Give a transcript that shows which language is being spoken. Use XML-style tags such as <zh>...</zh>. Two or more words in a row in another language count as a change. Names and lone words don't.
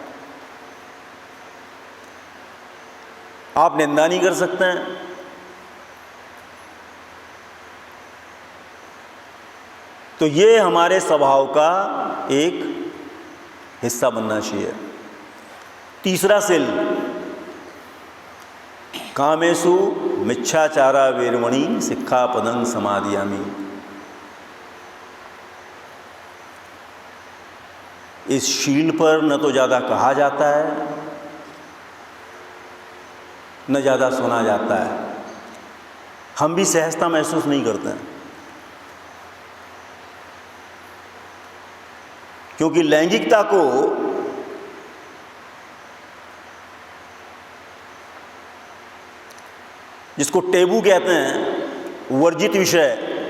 <hi>आप निंदा नहीं कर सकते हैं। तो ये हमारे स्वभाव का एक हिस्सा बनना चाहिए। तीसरा शील,</hi> <pi>कामेषु मिच्छाचारा वेरमणि सिक्खापदं समादयामि।</pi> <hi>इस शील पर न तो ज़्यादा कहा जाता है, न ज़्यादा सुना जाता है। हम भी सहजता महसूस नहीं करते हैं, क्योंकि लैंगिकता को जिसको टेबू कहते हैं, वर्जित विषय,</hi>